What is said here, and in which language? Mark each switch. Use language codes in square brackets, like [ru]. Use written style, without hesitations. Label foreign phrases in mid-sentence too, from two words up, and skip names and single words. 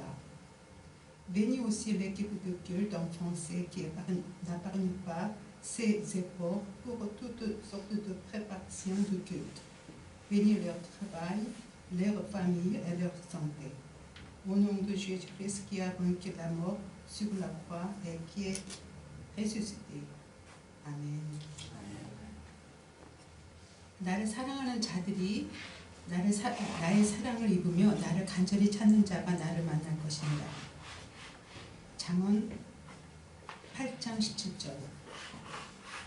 [fr] Bénis aussi l'équipe de culte en français qui n'épargne pas ses efforts pour toutes sortes de préparations de culte. Bénis leur travail, leur famille et leur santé. Au nom de Jésus-Christ qui a vaincu la mort sur la croix et qui est ressuscité. [ko] 아멘. 나를 사랑하는 자들이 나의 사랑을 입으며 나를 간절히 찾는 자가 나를 만날 것입니다. 잠언 8장 17절.